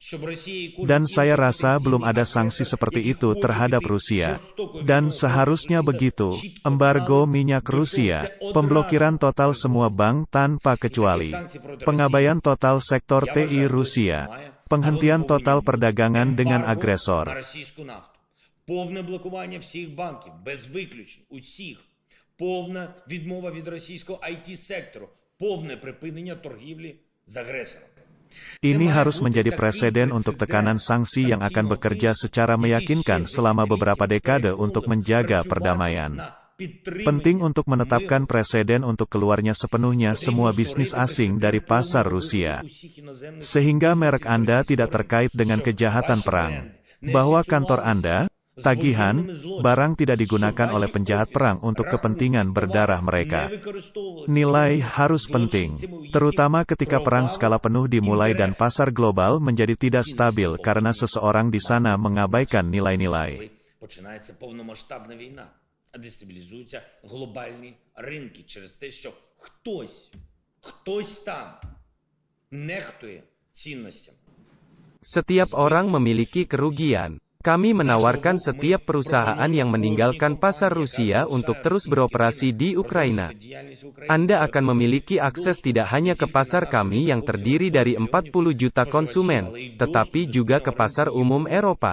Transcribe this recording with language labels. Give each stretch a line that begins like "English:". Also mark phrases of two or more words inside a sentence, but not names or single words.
Indonesian: Dan saya rasa belum ada sanksi seperti itu terhadap Rusia. Dan seharusnya begitu, embargo minyak Rusia, pemblokiran total semua bank tanpa kecuali, pengabaian total sektor TI Rusia, penghentian total perdagangan dengan agresor.
Ukrainian: Повне блокування всіх банків, без виключень, усіх. Повна відмова від російського IT-сектору. Повне припинення торгівлі з агресором.
Indonesian: Ini harus menjadi preseden untuk tekanan sanksi yang akan bekerja secara meyakinkan selama beberapa dekade untuk menjaga perdamaian. Penting untuk menetapkan preseden untuk keluarnya sepenuhnya semua bisnis asing dari pasar Rusia. Sehingga merek Anda tidak terkait dengan kejahatan perang. Bahwa kantor Anda, tagihan, barang tidak digunakan oleh penjahat perang untuk kepentingan berdarah mereka. Nilai harus penting, terutama ketika perang skala penuh dimulai dan pasar global menjadi tidak stabil karena seseorang di sana mengabaikan nilai-nilai.
Ukrainian: Починається повномасштабна війна, а дестабілізуються глобальні ринки через те, що хтось там нехтує цінностями.
Indonesian: Setiap orang memiliki kerugian. Kami menawarkan setiap perusahaan yang meninggalkan pasar Rusia untuk terus beroperasi di Ukraina. Anda akan memiliki akses tidak hanya ke pasar kami yang terdiri dari 40 juta konsumen, tetapi juga ke pasar umum Eropa.